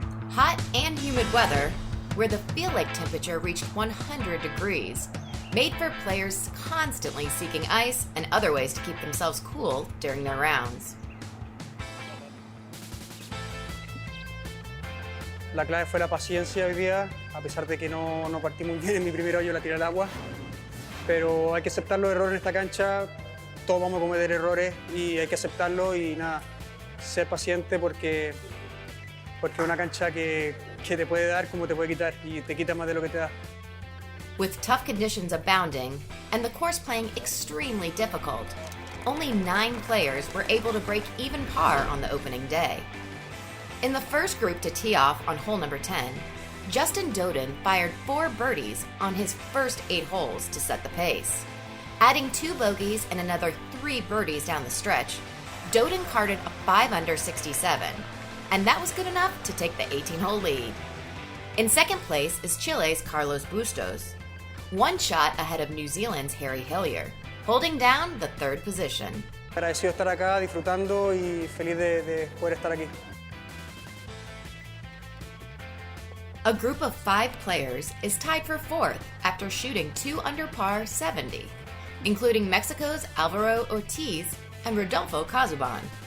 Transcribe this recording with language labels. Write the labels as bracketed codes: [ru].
[en] Hot and humid weather, where the feel-like temperature reached 100 degrees, made for players constantly seeking ice and other ways to keep themselves cool during their rounds. [es] La clave fue la paciencia hoy día, a pesar de que no partí muy bien en mi primer hoyo, la tiré al agua. Pero hay que aceptar los errores en esta cancha. todos vamos a cometer errores y hay que aceptarlo y nada, ser paciente porque es una cancha que te puede dar como te puede quitar y te quita más de lo que te da. [en] With tough conditions abounding and the course playing extremely difficult, only 9 players were able to break even par on the opening day. In the first group to tee off on hole number 10, Justin Doden fired 4 birdies on his first 8 holes to set the pace. Adding 2 bogeys and another 3 birdies down the stretch, Doden carded a 5-under 67, and that was good enough to take the 18-hole lead. In second place is Chile's Carlos Bustos, 1 shot ahead of New Zealand's Harry Hillier, holding down the 3rd position. [es] Agradecido de estar acá, disfrutando y feliz de poder estar aquí. [en] A group of 5 players is tied for 4th after shooting 2 under par 70, including Mexico's Alvaro Ortiz and Rodolfo Casaban.